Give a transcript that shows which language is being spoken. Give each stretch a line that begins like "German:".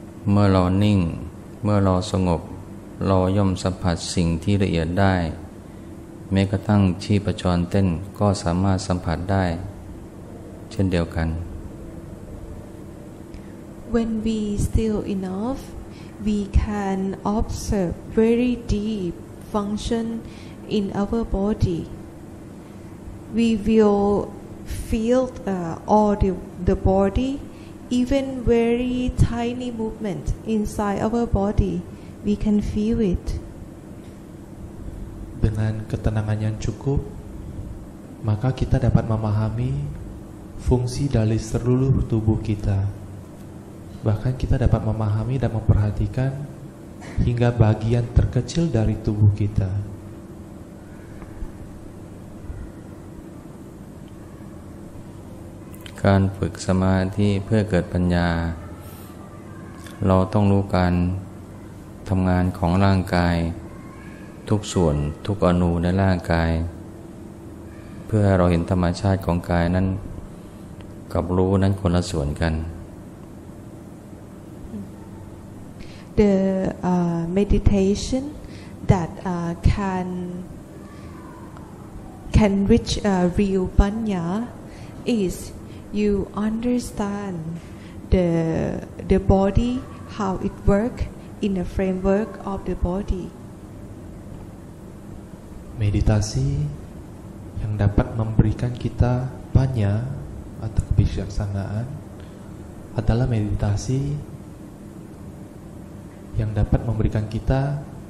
Thai: เมื่อเรานิ่งเมื่อเราสงบเราย่อมสัมผัสสิ่งที่ละเอียดได้แม้กระทั่งชีพจรเต้นก็สามารถสัมผัสได้เช่นเดียวกัน
English: When we still enough, we can observe very deep function in our body. We will feel all the body, even very tiny movement inside our body, we can feel it.
Indonesian: Dengan ketenangan yang cukup, maka kita dapat memahami fungsi dari seluruh tubuh kita. Bahkan kita dapat memahami dan memperhatikan hingga bagian terkecil dari tubuh kita.
Thai: การฝึกสมาธิเพื่อเกิดปัญญาเราต้องรู้การทำงานของร่างกายทุกส่วนทุกอนูในร่างกายเพื่อให้เราเห็นธรรมชาติของกายนั้นกับรู้นั้นคนละส่วนกัน
English: The meditation that can reach real panya is you understand the body, how it work in the framework of the body.
Indonesian: Meditasi yang dapat memberikan kita panya atau kebijaksanaan adalah meditasi yang dapat memberikan kita